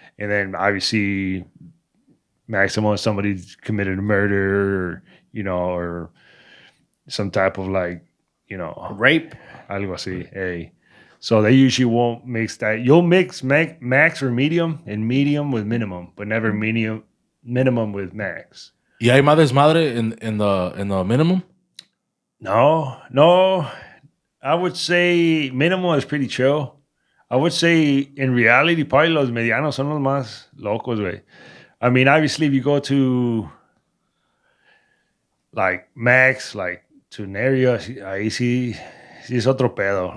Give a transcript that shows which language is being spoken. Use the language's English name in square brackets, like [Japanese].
[English] And then obviously maximum somebody committed a murder, or some type of like, rape, [Spanish] algo así. Hey. [English] So they usually won't mix that. You'll mix max or medium and medium with minimum, but never minimum with max. [Spanish] ¿Y hay más desmadre [English] in the minimum? No. I would say minimum is pretty chill. I would say in reality, probably [Spanish] los medianos son los más locos, güey. [English] I mean, obviously, if you go to like max, like to an area, [Spanish] ahí sí es otro pedo.